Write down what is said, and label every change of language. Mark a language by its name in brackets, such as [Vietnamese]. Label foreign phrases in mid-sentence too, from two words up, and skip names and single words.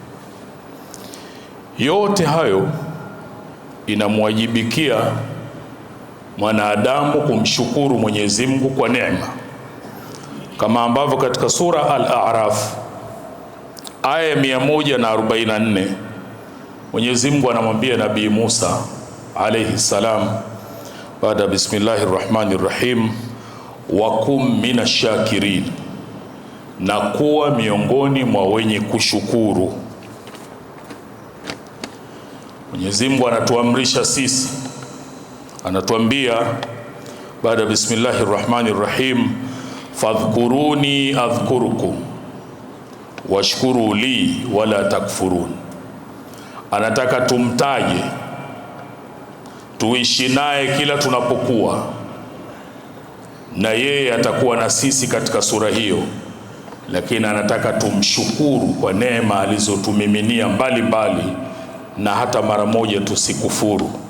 [Swahili] Yote hayo inamwajibikia mwanadamu kumshukuru Mwenyezi Mungu kwa neema, kama ambavyo katika sura Al-A'raf aya 144 Mwenyezi Mungu anamwambia Nabii Musa [Arabic] عليه السلام [Swahili] baada [Arabic] بسم الله الرحمن الرحيم, وكن من الشاكرين, [Swahili] na kuwa miongoni mwa wenye kushukuru. Mwenyezi Mungu anatuamrisha sisi, anatuambia baada [Arabic] بسم الله الرحمن الرحيم, فاذكروني أذكركم واشكروا لي ولا تكفرون. [Swahili] Anataka tumtaje, tuishi naye kila tunapokuwa, na yeye atakuwa na sisi katika sura hiyo, lakini anataka tumshukuru kwa neema alizotumiminia mbalimbali, na hata mara moja tusikufuru.